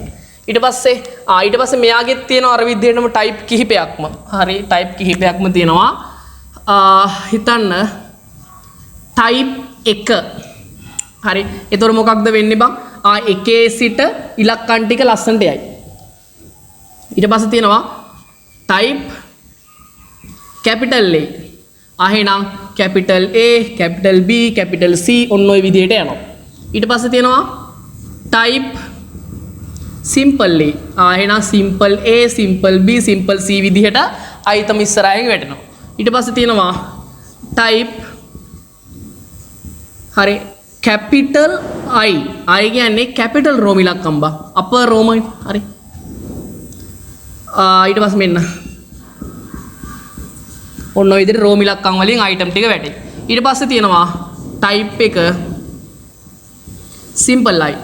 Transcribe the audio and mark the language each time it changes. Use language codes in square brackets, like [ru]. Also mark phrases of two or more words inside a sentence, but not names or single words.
[si] ඊට පස්සේ මෙයාගේ තියෙන අර විදිහටම type කිහිපයක්ම. හරි type කිහිපයක්ම තියෙනවා. හිතන්න type 1. හරි. ඒතර මොකක්ද වෙන්නේ බං? එකේ සිට ඉලක්කම් ටික ලස්සනට යයි. ඊට පස්සේ තියෙනවා [en] type capital A. [si] එහෙනම් [en] capital A, capital B, capital C [si] ඔන්න ඔය විදිහට යනවා. ඊට පස්සේ තියෙනවා [en] type simple A. [si] එහෙනම් [en] simple A, simple B, simple C [si] විදිහට item ඉස්සරහින් වැටෙනවා. ඊට පස්සේ තියෙනවා type හරි [en] capital I. [si] I කියන්නේ capital රෝම ඉලක්කම් බා. upper රෝම හරි. ඊට පස්සේ මෙන්න ඔන්න ඔය විදිහට රෝම ඉලක්කම් වලින් item ටික වැටේ. ඊට පස්සේ තියෙනවා type එක [en] simple I.